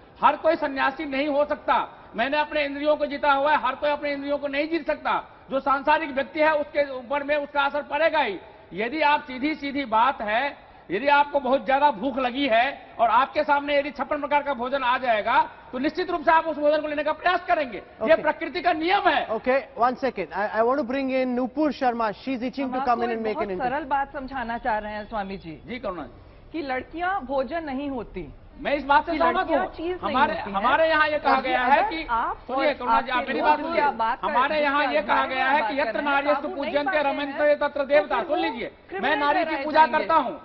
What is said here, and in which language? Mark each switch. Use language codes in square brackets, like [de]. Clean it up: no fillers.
[hi] हर कोई सन्यासी नहीं हो सकता। मैंने अपने इंद्रियों को जीता हुआ है, हर कोई अपने इंद्रियों को नहीं जीत सकता। जो सांसारिक व्यक्ति है उसके ऊपर में उसका असर पड़ेगा ही। यदि आप सीधी बात है, यदि आपको बहुत ज्यादा भूख लगी है और आपके सामने यदि 56 प्रकार का भोजन आ जाएगा तो निश्चित रूप से आप उस भोजन को लेने का प्रयास करेंगे। ये प्रकृति का नियम है। [en] Okay, one second. I want to bring in Nupur Sharma. She's itching to come in and make an interview. [hi] सरल बात समझाना चाह रहे हैं स्वामी जी। जी करुणा, कि लड़कियां भोजन नहीं होती। मैं इस बात से सहमत हूँ। हमारे यहाँ ये कहा गया है कि सुनिए करुणा जी, आप मेरी बात सुनिए। हमारे यहाँ ये कहा गया है कि [sa] यत्र नार्यस्तु पूज्यन्ते रमन्ते तत्र देवता। [hi] सुन लीजिए, मैं नारी की पूजा करता हूँ,